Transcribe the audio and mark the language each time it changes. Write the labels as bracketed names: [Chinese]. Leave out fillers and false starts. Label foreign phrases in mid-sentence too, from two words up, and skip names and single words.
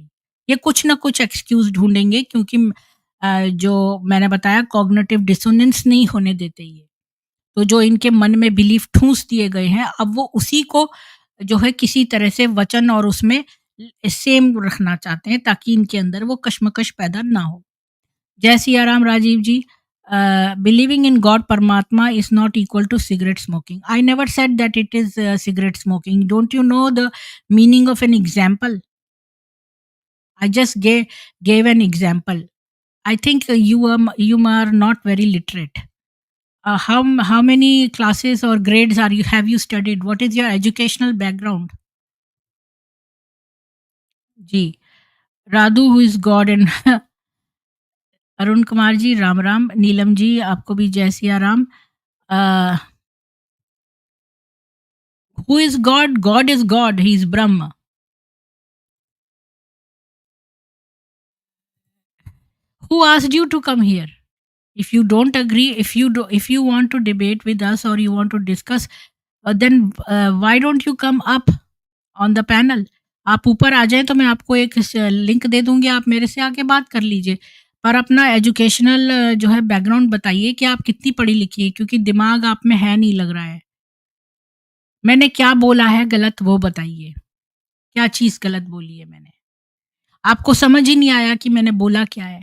[Hindi] ये कुछ ना कुछ एक्सक्यूज ढूंढेंगे, क्योंकि जो मैंने बताया [English] cognitive dissonance [Hindi] नहीं होने देते ये. तो जो इनके मन में बिलीफ ठूस दिए गए हैं, अब वो उसी को जो है किसी तरह से वचन और उसमें सेम रखना चाहते हैं, ताकि इनके अंदर वो कश्मकश पैदा ना हो. जय सिया राम राजीव जी. [English] Believing in God Paramatma is not equal to cigarette smoking. I never said that it is cigarette smoking. Don't you know the meaning of an example? I just gave an example. I think you are not very literate. How many classes or grades have you studied? What is your educational background? [Hindi] जी. राधु [English] who is God and [Hindi] अरुण कुमार जी राम राम. नीलम जी आपको भी जय सिया राम. [English] who is God? God is God, he is Brahm. Who asked you to come here? If you don't agree, if you want to debate with us or you want to discuss, then why don't you come up on the panel? [Hindi] आप ऊपर आ जाएं तो मैं आपको एक लिंक दे दूंगी, आप मेरे से आके बात कर लीजिए. पर अपना एजुकेशनल जो है बैकग्राउंड बताइए कि आप कितनी पढ़ी लिखी है, क्योंकि दिमाग आप में है नहीं लग रहा है. मैंने क्या बोला है गलत वो बताइए. क्या चीज़ गलत बोली है मैंने? आपको समझ ही नहीं आया कि मैंने बोला क्या है.